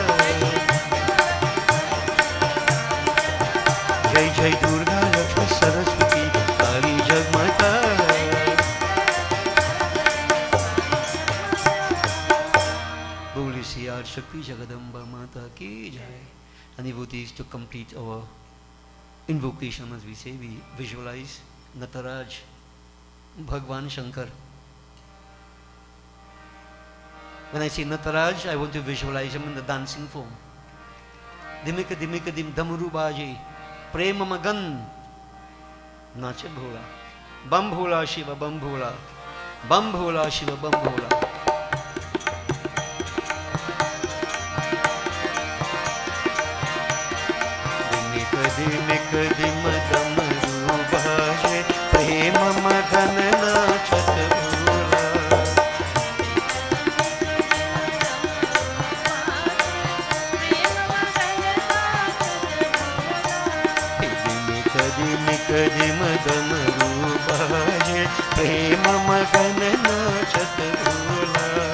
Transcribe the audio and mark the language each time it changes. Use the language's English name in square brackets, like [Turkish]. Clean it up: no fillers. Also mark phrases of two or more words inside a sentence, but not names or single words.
[Hindi] जय जय दुर्गा लक्ष्मी सरस्वती काली जगमाता। बोली सी आज शक्ति जगदम्बा माता की जय। [English] And devotees, to complete our invocation, as we say, we visualize Nataraj, Bhagwan Shankar. When I say Nataraj, I want to visualize him in the dancing form. [Hindi] डिमिक डिमिक डिम डमरू बाजे, प्रेम मगन, नाचे भोला, बम भोला शिव बम भोला, बम भोला शिव बम भोला. दिमिक दिम दमरू बाजे, प्रेम मगन नाचत भोला। दिमिक दिमिक दिम दमरू बाजे, प्रेम मगन नाचत भोला।